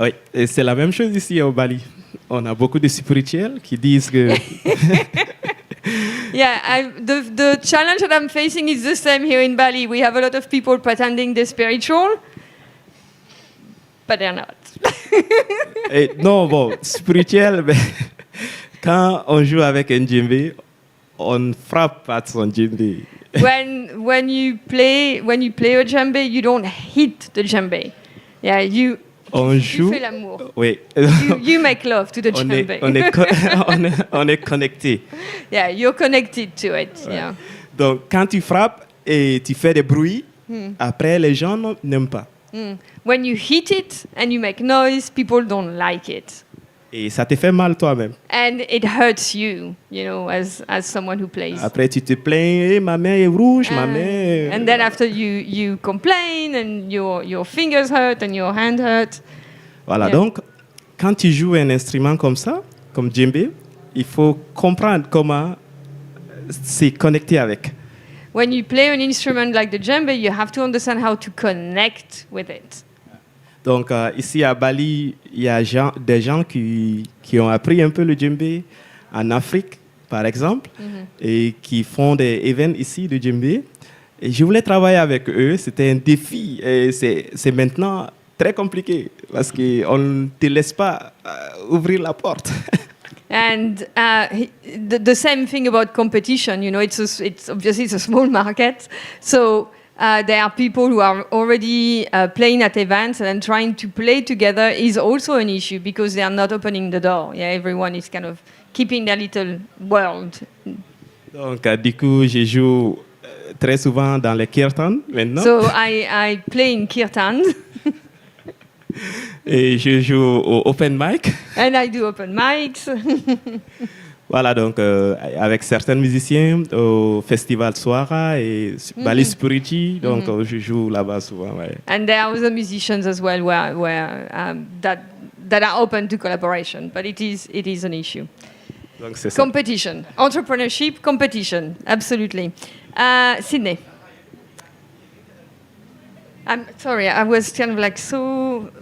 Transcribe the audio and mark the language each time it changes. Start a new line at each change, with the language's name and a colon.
French: Oui, et c'est la même chose ici au Bali. On a beaucoup de spirituels qui disent que...
English: Yeah, the challenge that I'm facing is the same here in Bali. We have a lot of people pretending they're spiritual, but they're not.
French: Et non, bon, spirituel, mais quand on joue avec un djembé, on frappe pas son djembé.
English: When you play a djembé, you don't hit the djembé. Yeah, you
French: fais l'amour. Oui.
English: You make love to the djembé.
French: On est connecté.
English: Yeah, you're connected to it. Ouais. Yeah.
French: Donc, quand tu frappes et tu fais des bruits, après, les gens n'aiment pas.
English: When you hit it and you make noise, people don't like it.
French: Et ça te fait mal toi-même.
English: And it hurts you, you know, as someone who plays.
French: Après, tu te plains, ma main est rouge, ma main...
English: And then after you complain and your fingers hurt and your hand hurt.
French: Voilà, yeah. Donc, quand tu joues un instrument comme ça, comme djembé, il faut comprendre comment se connecter avec.
English: When you play an instrument like the djembé, you have to understand how to connect with it.
French: Donc, ici à Bali, il y a des gens qui ont appris un peu le djembé en Afrique, par exemple, et qui font des événements ici de djembé. Et je voulais travailler avec eux. C'était un défi. Et c'est maintenant très compliqué parce qu'on ne te laisse pas ouvrir la porte.
English: And the same thing about competition. You know, it's obviously it's a small market, so. There are people who are already playing at events, and then trying to play together is also an issue because they are not opening the door. Yeah, everyone is kind of keeping their little world.
French: Donc, du coup, je joue très souvent dans les kirtan maintenant.
English: So I play in kirtan.
French: Et je joue au open mic.
English: And I do open mics.
French: Voilà, donc avec certains musiciens au festival Soara et Bali Spiriti, donc je joue là-bas souvent. Ouais.
English: And there are other musicians as well that are open to collaboration, but it is an issue.
French: Donc c'est ça.
English: Competition, entrepreneurship, competition, absolutely. Sydney. I'm sorry, I was kind of like so.